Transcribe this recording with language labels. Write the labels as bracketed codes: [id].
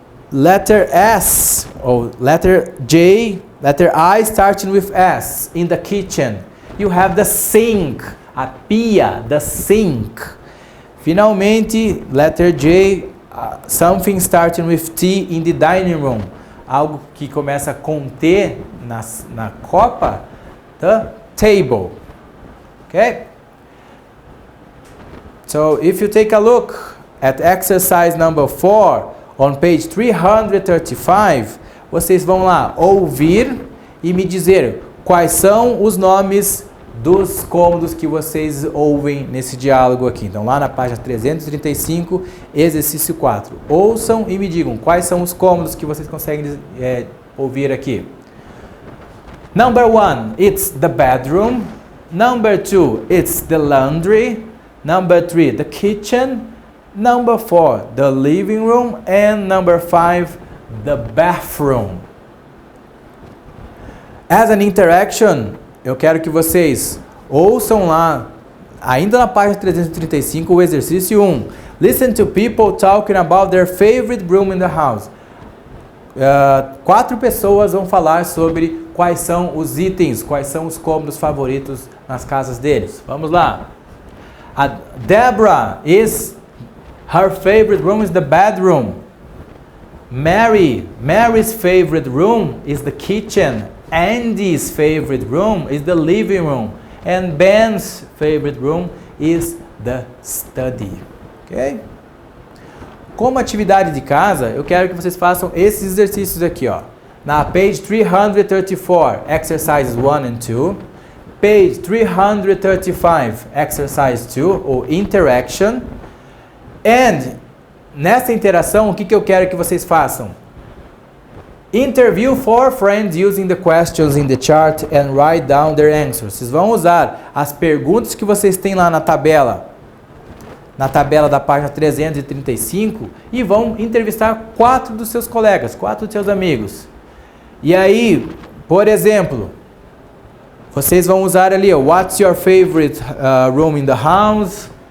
[en] Letter S or letter J, letter I starting with S in the kitchen. You have the sink, [pt] a pia, [en] the sink. Finalmente, letter J, something starting with T in the dining room. [pt] Algo que começa com T na copa, [en] the table. [pt] Okay? [en] So, if you take a look at exercise number 4, on page 335, [pt] vocês vão lá ouvir e me dizer quais são os nomes dos cômodos que vocês ouvem nesse diálogo aqui. Então, lá na página 335, exercício 4. Ouçam e me digam quais são os cômodos que vocês conseguem ouvir aqui. [en] Number 1, it's the bedroom. Number 2, it's the laundry. Number 3, the kitchen. Number 4, the living room. And number 5, the bathroom. As an interaction, [pt] eu quero que vocês ouçam lá, ainda na página 335, o exercício 1. [en] Listen to people talking about their favorite room in the house. [pt] 4 pessoas vão falar sobre quais são os itens, quais são os cômodos favoritos nas casas deles. Vamos lá. [en] A Deborah her favorite room is the bedroom. Mary's favorite room is the kitchen. Andy's favorite room is the living room. And Ben's favorite room is the study. Ok? [pt] Como atividade de casa, eu quero que vocês façam esses exercícios aqui, ó. [en] Na page 334, exercises 1 and 2. Page 335, exercise 2, ou interaction. [pt] And, nessa interação, o que eu quero que vocês façam? [en] Interview 4 friends using the questions in the chart and write down their answers. [pt] Vocês vão usar as perguntas que vocês têm lá na tabela da página 335, e vão entrevistar 4 dos seus colegas, 4 dos seus amigos. E aí, por exemplo, vocês vão usar ali, [en] what's your favorite room in the house?